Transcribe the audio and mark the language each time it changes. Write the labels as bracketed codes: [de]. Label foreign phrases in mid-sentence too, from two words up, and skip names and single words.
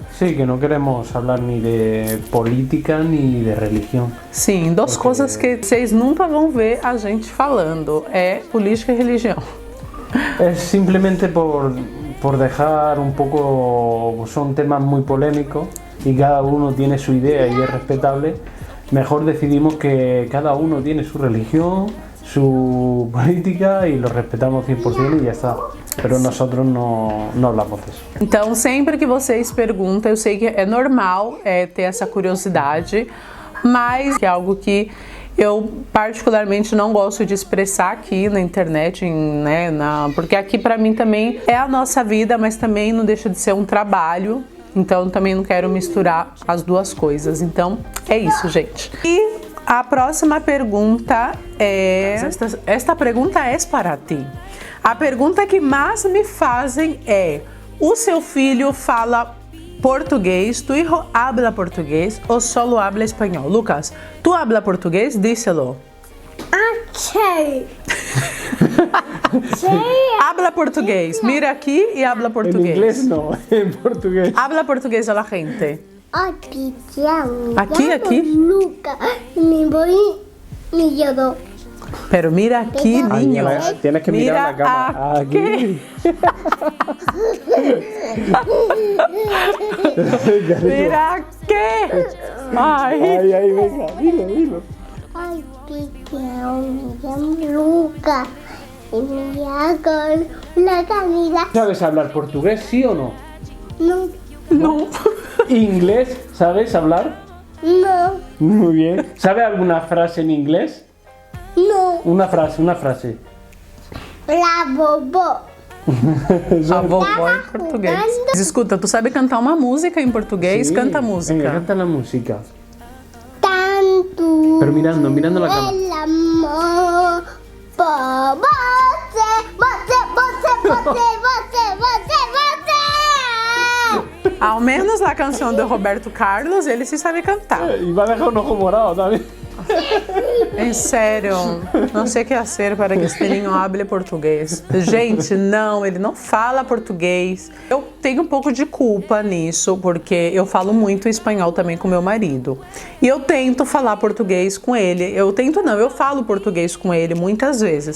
[pt] Sí, que não queremos falar nem de política nem de religião. Sim, duas coisas que vocês nunca vão ver a gente falando, é política e religião. [es] Es simplemente por dejar un poco, son temas muy polémicos y cada uno tiene su idea y es respetable. Mejor decidimos que cada uno tiene su religión, su política y lo respetamos 100% y ya está. Pero nosotros no hablamos de eso. [pt] Então, sempre que vocês perguntam, eu sei que é normal ter essa curiosidade, mas é algo que eu particularmente não gosto de expressar aqui na internet, né, porque aqui para mim também é a nossa vida, mas também não deixa de ser um trabalho, então também não quero misturar as duas coisas. Então é isso, gente. E a próxima pergunta é... Esta pergunta é para ti. A pergunta que mais me fazem é: o seu filho fala português, [es] tu hijo habla português ou solo habla espanhol? Lucas, tu habla português? Díselo. [pt] Sei. [es] Habla português. Mira aqui e habla português. En inglés no, en portugués. Habla português a la gente. Aqui. Luca, me voy, me lloró. Pero mira aquí, niño. Tienes que mirar la cámara. Aquí. Mira aquí. Ay. Ay, venga, dilo. Ay, pequeño, me llamo Luca y me hago una camisa. ¿Sabes hablar portugués, sí o no? No, ¿Inglés? ¿Sabes hablar? no, Muy bien. ¿Sabe alguna frase en inglés? no. Una frase. La bobo. [pt] A vovó em português. Escuta, tu sabe cantar uma música em português? [es] Sí. [pt] Canta a música. [es] Venga, canta la música. Tanto. Pero mirando la cámara. El amor por você. [pt] Ao menos a canção do Roberto Carlos, ele se sabe cantar. [es] Y va a dejar un ojo morado también. [pt] Em sério, não sei o que fazer para que este menino hable português. Gente, não, ele não fala português. Eu tenho um pouco de culpa nisso, porque eu falo muito espanhol também com meu marido. E eu tento falar português com ele. Eu falo português com ele muitas vezes.